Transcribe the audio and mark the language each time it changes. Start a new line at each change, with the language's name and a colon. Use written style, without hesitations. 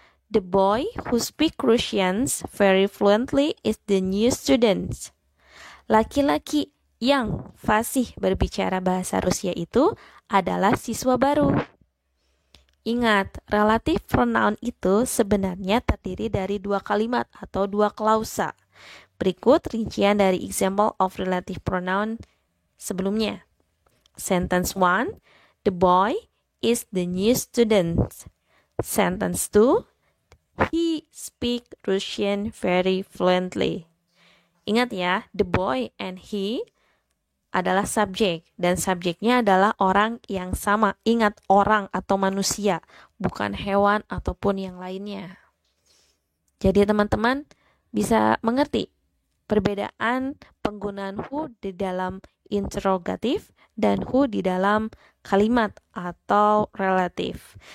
English: The boy who speaks Russian very fluently is the new student.
Indonesian: Laki-laki yang fasih berbicara bahasa Rusia itu adalah siswa baru. Ingat, relative pronoun itu sebenarnya terdiri dari dua kalimat atau dua klausa. Berikut rincian dari
English: example of relative pronoun
Indonesian: sebelumnya.
English: Sentence 1, the boy is the new student. Sentence 2, he speaks Russian very fluently.
Indonesian: Ingat ya,
English: the boy and he
Indonesian: adalah subjek dan subjeknya adalah orang yang sama. Ingat, orang atau manusia, bukan hewan ataupun yang lainnya. Jadi teman-teman bisa mengerti perbedaan penggunaan who di dalam interrogatif dan who di dalam kalimat atau relatif.